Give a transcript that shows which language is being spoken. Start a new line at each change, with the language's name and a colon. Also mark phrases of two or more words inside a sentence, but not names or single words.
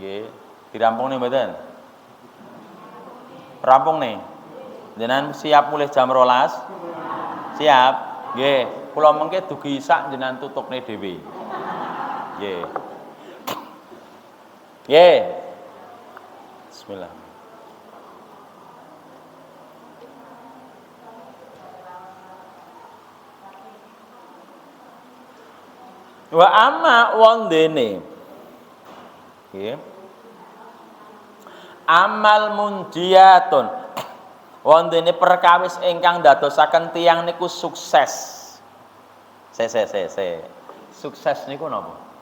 Javanese: Nggih, dirampung nih mboten? Rampung nih. Jenengan siap mulai jam 12? Siap. Nggih, kula mengke dugi isak jenengan tutukne dhewe. Nggih. Nggih. Bismillah.
Arabic: Wa amma
Javanese: wondene. Nggih.
Arabic: Amal munjiyatun.
Javanese: Wondene perkawis ingkang dadosaken tiyang niku sukses. Sukses niku napa?